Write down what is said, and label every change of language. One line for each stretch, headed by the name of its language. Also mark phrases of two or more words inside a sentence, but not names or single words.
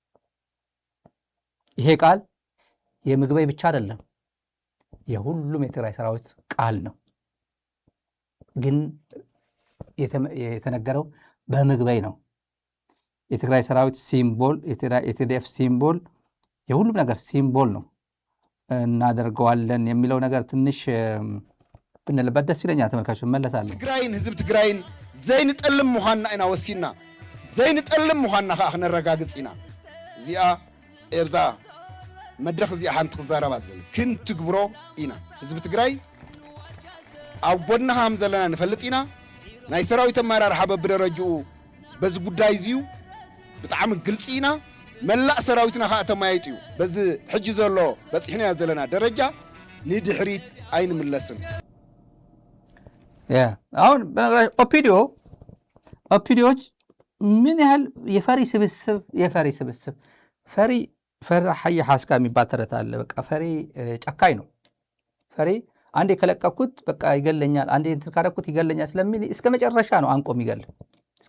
Amharic: ይሄ ቃል የምግበይ ብቻ አይደለም፣ የሁሉም የትግራይ ሰራዊት ቃል ነው። ግን የተነገረው በምግበይ ነው። የትግራይ ሰራዊት ሲምቦል፣ የቲዲኤፍ ሲምቦል፣ የሁሉም ነገር ሲምቦል ነው። እናደርገዋለን የሚለው ነገር ትንሽ ብንልበት ደስ ይለኛል። ተመልካቾች መለሳለሁ።
Tigrinya: ትግራይን ህዝብ ትግራይን ዘይንጠልም ምዃንና ኢና ወሲና ዘይንጠልም ምዃንና ከዓ ክነረጋግፅ ኢና። እዚኣ ኤብዛ መድረክ እዚኣ ሓንቲ ክዛረባ ዝደሊ ክንትግብሮ ኢና። ህዝቢ ትግራይ ኣብ ጎድና ከም ዘለና ንፈልጥ ኢና። ናይ ሰራዊት ኣመራርሓ በብደረጅኡ በዚ ጉዳይ እዚዩ ብጣዕሚ ግልፂ ኢና። መላእ ሰራዊትና ከዓ ተማያይጡ እዩ። በዚ ሕጂ ዘሎ በፂሕና ዘለና ደረጃ ንድሕሪት ኣይንምለስን።
Amharic: አሁን በነገራችን ኦፒዲዮች ምን ያህል የፈሪ ስብስብ ፈሪ ሐየ ሐስካ የሚባል ተረት አለ። በቃ ፈሪ ጨካኝ ነው። ፈሪ አንዴ ከለቀኩት በቃ ይገለኛል፣ አንዴ እንትን ካደረኩት ይገለኛል ስለሚል እስከ መጨረሻ ነው አንቆ የሚገል። እስከ